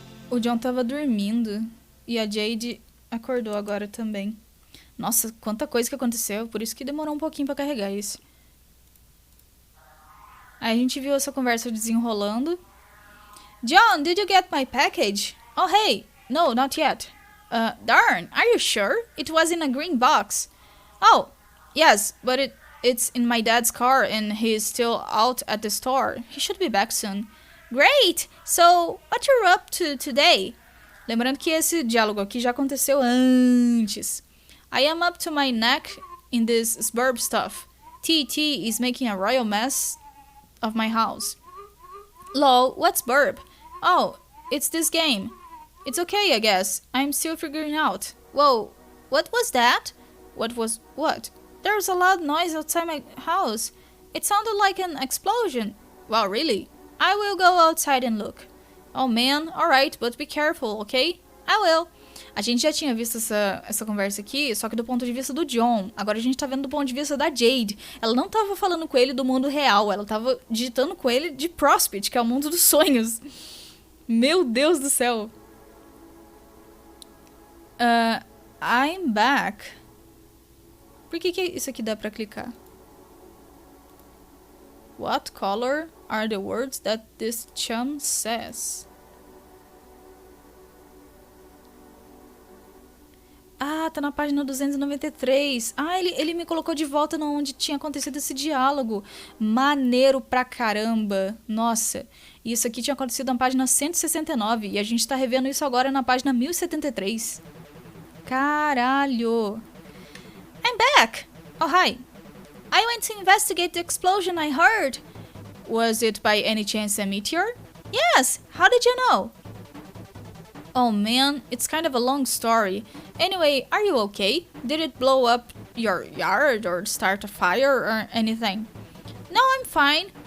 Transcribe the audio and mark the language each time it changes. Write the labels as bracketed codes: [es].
[pt] O John tava dormindo e a Jade acordou agora também. Nossa, quanta coisa que aconteceu, por isso que demorou um pouquinho pra carregar isso. Aí a gente viu essa conversa desenrolando. [en] John, did you get my package? Oh, hey, no, not yet. Darn, are you sure? It was in a green box. Oh, yes, but it's in my dad's car and he's still out at the store. He should be back soon. Great! So, what you're up to today? [pt] Lembrando que esse diálogo aqui já aconteceu antes. [en] I am up to my neck in this suburb stuff. TT is making a royal mess of my house. Lol, what's burb? Oh, it's this game. It's okay, I guess. I'm still figuring out. Whoa, what was that? What was what? There was a loud noise outside my house. It sounded like an explosion. Wow, really? I will go outside and look. Oh man, alright, but be careful, okay? I will. [pt] A gente já tinha visto essa conversa aqui, só que do ponto de vista do John. Agora a gente tá vendo do ponto de vista da Jade. Ela não tava falando com ele do mundo real, ela tava digitando com ele de Prospect, que é o mundo dos sonhos. Meu Deus do céu. [en] I'm back. [pt] Por que isso aqui dá pra clicar? [en] What color are the words that this chum says? [pt] Ah, tá na página 293. Ah, ele me colocou de volta onde tinha acontecido esse diálogo. Maneiro pra caramba. Nossa, isso aqui tinha acontecido na página 169 e a gente tá revendo isso agora na página 1073. Caralho. [en] I'm back. Oh, hi. I went to investigate the explosion I heard. Was it by any chance a meteor? Yes. How did you know? Oh man, it's kind of a long story. Anyway, are you okay? Did it blow up your yard or start a fire or anything? No, I'm fine.